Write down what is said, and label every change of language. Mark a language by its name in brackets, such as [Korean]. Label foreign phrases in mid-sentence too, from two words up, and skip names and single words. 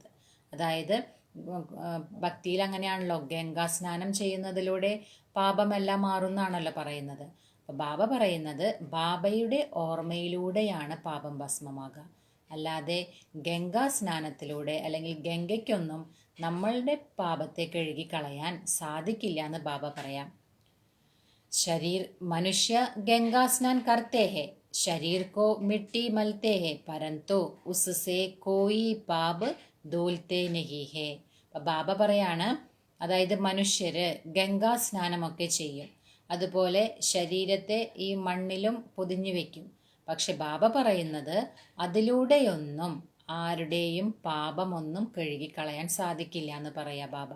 [Malayalam] അതായത് ഭക്തിയിൽ അങ്ങനെയാണല്ലോ, ഗംഗാ സ്നാനം ചെയ്യുന്നതിലൂടെ പാപമെല്ലാം മാറുന്നാണല്ലോ പറയുന്നത്. അപ്പോൾ ബാബ പറയുന്നത് ബാബയുടെ ഓർമ്മയിലൂടെയാണ് പാപം ഭസ്മമാകുക. അല്ലാതെ ഗംഗാ സ്നാനത്തിലൂടെ അല്ലെങ്കിൽ ഗംഗയ്ക്കൊന്നും നമ്മളുടെ പാപത്തെ കഴുകിക്കളയാൻ സാധിക്കില്ല എന്ന് ബാബ പറയാം. [Hindi] शरीर मनुष्य गंगा स्नान करते हैं, शरीर को मिट्टी मलते हैं, परंतु उससे कोई पाप धुलते नहीं है. [Malayalam] ബാബ പറയാണ്, അതായത് മനുഷ്യര് ഗംഗാ സ്നാനമൊക്കെ ചെയ്യും, അതുപോലെ ശരീരത്തെ ഈ മണ്ണിലും പൊതിഞ്ഞു വെക്കും. പക്ഷെ ബാബ പറയുന്നത് അതിലൂടെയൊന്നും ആരുടെയും പാപമൊന്നും കഴുകിക്കളയാൻ സാധിക്കില്ല എന്ന് പറയാ ബാബ.